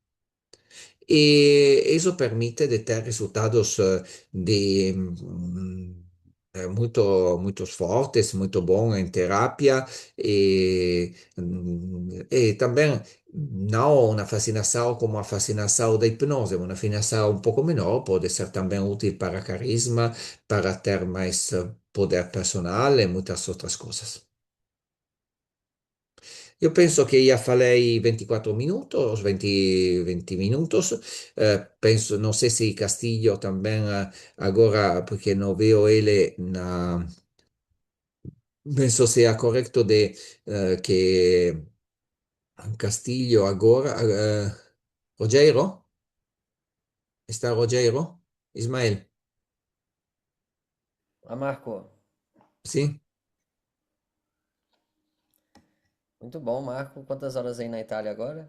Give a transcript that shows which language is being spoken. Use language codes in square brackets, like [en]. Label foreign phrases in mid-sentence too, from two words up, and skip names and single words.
[pt] E isso permite de ter resultados muito fortes, muito bons em terapia e também não uma fascinação como a fascinação da hipnose, uma fascinação um pouco menor, pode ser também útil para carisma, para ter mais poder personal e muitas outras coisas. Eu penso que já falei 24 minutos, 20 minutos. Penso, não sei se Castilho também agora, porque não vejo ele [it] penso sia corretto che [pt] Castillo agora, Rogero? Está Rogero? Ismael? Ah, Marco, Sì? muito bom, Marco. Quantas horas aí na Itália agora?